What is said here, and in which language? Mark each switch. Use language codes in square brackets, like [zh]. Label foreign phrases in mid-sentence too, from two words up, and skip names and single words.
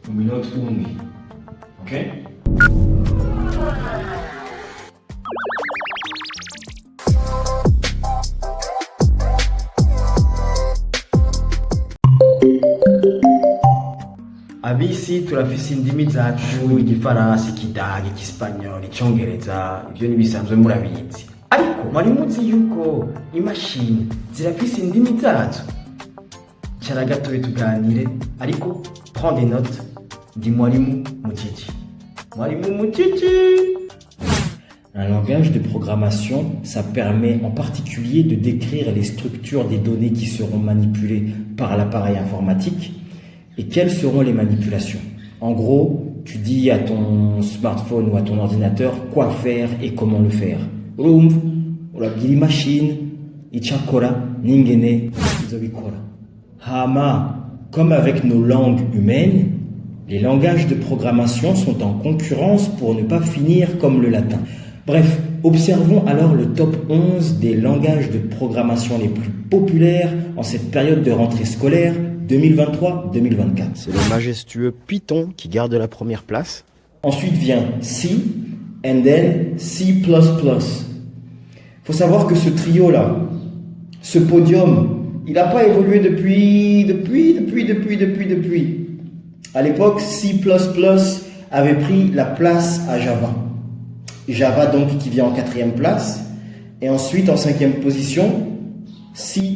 [en] not only. Ok? [rn] Abisi turafise indimi zacu, igifaransa, ikidage, igisipanyoli, icongereza, ivyo nibisanzwe murabizi. Ariko mwari muzi yuko imashini zirafise indimi zazo? Cara gatoye tuganire, ariko [fr] prends des notes, [rn] ndi mwarimu Mujiji. Mwarimu Mujiji! [fr] Un langage de programmation, ça permet en particulier de décrire les structures des données qui seront manipulées par l'appareil informatique et quelles seront les manipulations. En gros, tu dis à ton smartphone ou à ton ordinateur quoi faire et comment le faire. [rn] Machine, ichakora, ningene, izobikora. Hama, [fr] comme avec nos langues humaines, les langages de programmation sont en concurrence pour ne pas finir comme le latin. Bref, observons alors le top 11 des langages de programmation les plus populaires en cette période de rentrée scolaire 2023-2024. C'est le majestueux Python qui garde la première place. Ensuite vient C, [en] and then [fr] C++. Faut savoir que ce trio-là, ce podium, il n'a pas évolué depuis. À l'époque, C++ avait pris la place à Java. Java donc qui vient en 4e place. Et ensuite en 5e position, C#.